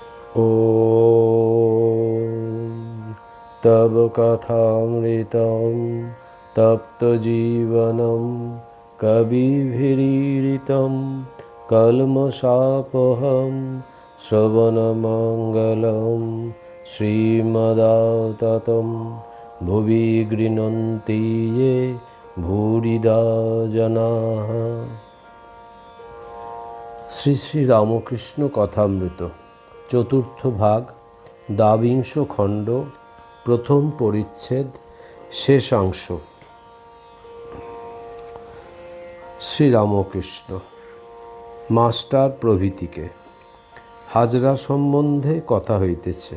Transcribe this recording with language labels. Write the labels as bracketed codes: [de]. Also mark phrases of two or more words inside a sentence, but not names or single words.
[sa] ॐ तव कथामृतं तप्तजीवनं कविभिरीडितं कल्मषापहं श्रवणमङ्गलं श्रीमदाततं भुवि गृह्णन्ति ये भूरिदा जनाः। [bn] শ্রী শ্রী রামকৃষ্ণ কথামৃত চতুর্থ ভাগ, দ্বাবিংশ খণ্ড, প্রথম পরিচ্ছেদ, শেষাংশ। শ্রীরামকৃষ্ণ মাস্টার প্রভৃতিকে হাজরা সম্বন্ধে কথা হইতেছে।